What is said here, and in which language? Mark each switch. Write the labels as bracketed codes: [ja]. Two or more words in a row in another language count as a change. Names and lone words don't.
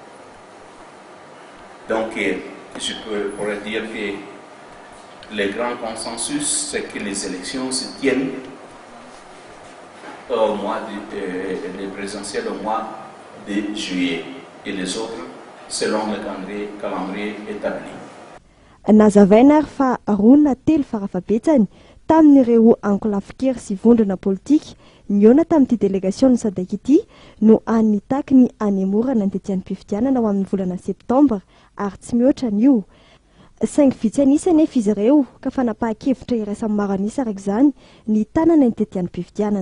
[fr] Donc, je pourrais dire que le grand consensus, c'est que les élections se tiennent au mois les présidentielles au mois de juillet et les autres selon le calendrier établi. [mg] Nazavaina ary fa rona telo farafabetsany tamin'ireo ankolafikera sy vondrona politika niona tamin'ity délégation SADC ity no anitaky ny anemorana ny tety androm-pifidianana ho amin'ny volana Septambra ary tsy mihoatra an'io. Saingy vitsy anisa nefa izy ireo ka fanapahan-kevitra iraisany maro anisa araka izany ny tanana ny tety androm-pifidianana.